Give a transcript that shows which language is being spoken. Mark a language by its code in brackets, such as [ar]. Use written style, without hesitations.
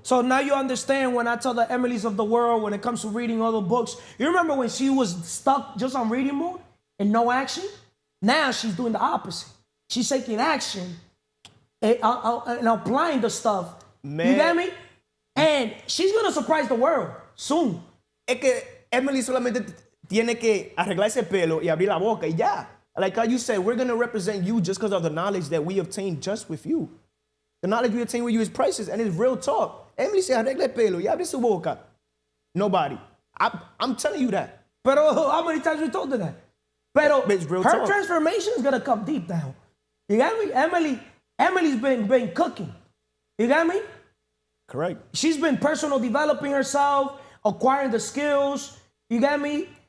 [en] So now you understand when I tell the Emilys of the world, when it comes to reading other books, you remember when she was stuck just on reading mode and no action? Now she's doing the opposite. She's taking action and applying the stuff. Man. You get me? And she's going to surprise the world soon. [es] Es que Emily solamente tiene que arreglarse el pelo y abrir la boca y ya. [en] Like how you said, we're going to represent you just because of the knowledge that we obtained just with you. The knowledge we obtained with you is priceless, and it's real talk. [es] Emily se arregla el pelo y abre su boca. [en] Nobody. I'm telling you that. Pero how many times we told her that? [es] Pero [en] It's real her talk. transformation is going to come deep down. You got me? Emily's been cooking. You got me? Correct. She's been personal developing herself, acquiring the skills. You got me?